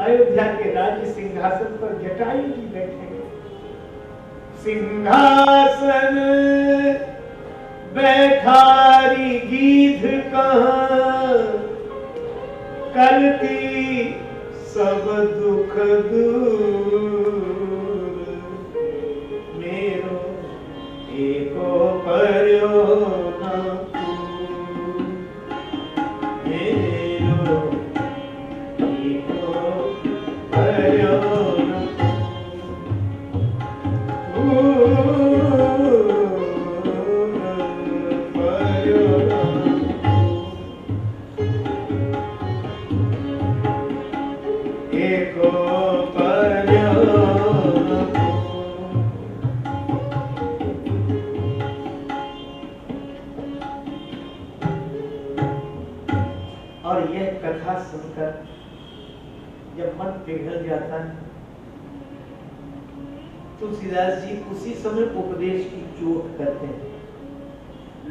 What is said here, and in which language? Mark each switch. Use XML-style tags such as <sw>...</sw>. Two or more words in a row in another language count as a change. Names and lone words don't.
<hi>अयोध्या के राज्य सिंहासन पर जटायु जी बैठेंगे।</hi> <bra>सिंहासन बैठारी गीध कहाँ, करती सब दुख दूर। मेरो एको पर्यो न पूर, मेरो एको पर्यो न पूर, पर्यो एको पर्यो न पूर।</bra> <hi>और यह कथा सुनकर जब मन पिघल जाता है, तुलसीदास जी उसी समय उपदेश की चोट करते हैं।</hi>